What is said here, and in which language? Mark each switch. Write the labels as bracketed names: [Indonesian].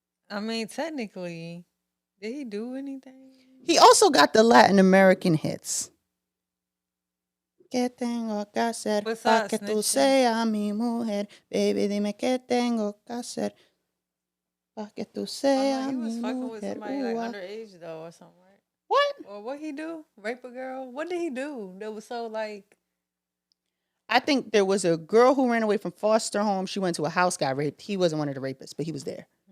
[English] I mean, technically, did he do anything? He also got the Latin American hits. [Spanish] ¿Qué tengo que hacer para que tú seas mi mujer? Baby, dime qué tengo que hacer para que tú seas mi mujer. [English] He was fucking with somebody underage though or something, right? What? Or what he do? Rape a girl? What did he do that was so like... I think there was a girl who ran away from foster home. She went to a house, got raped. He wasn't one of the rapists, but he was there.